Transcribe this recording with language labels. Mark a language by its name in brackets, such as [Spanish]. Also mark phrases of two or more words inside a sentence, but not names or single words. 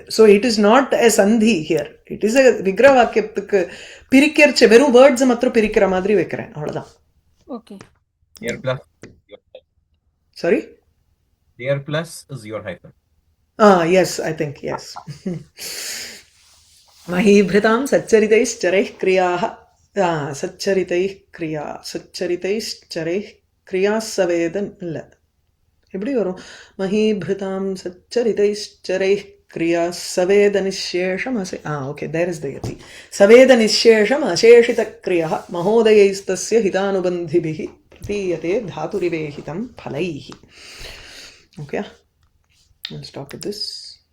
[English] So it is not a sandhi here, it is a [Tamil] விக்கிர வாக்கியத்துக்கு பிரிக்கிறச்ச வெறும் வேர்ட்ஸ் மாத்திரம் பிரிக்கிற மாதிரி வைக்கிறேன், அவ்வளவுதான். [English] Okay. Here plus. சாரி, Here plus is your hyphen. Yes, I think yes. [Sanskrit] महीभृतां सच्चरितैश्चरैः क्रियाः सच्चरितैः क्रियाः सवेदन [Tamil] இல்ல, எப்படி வரும்? [Sanskrit] महीभृतां सच्चरितैश्चरैः क्रियाः सवेदनिशेषम् [English] okay, there is the yati. [Sanskrit] सवेदनिशेषम् अशेषितक्रियः महोदयैस्तस्य हितानुबन्धिभिः प्रतीयते धातुरिवेहितं फलैः. [English] Okay, let's stop with this.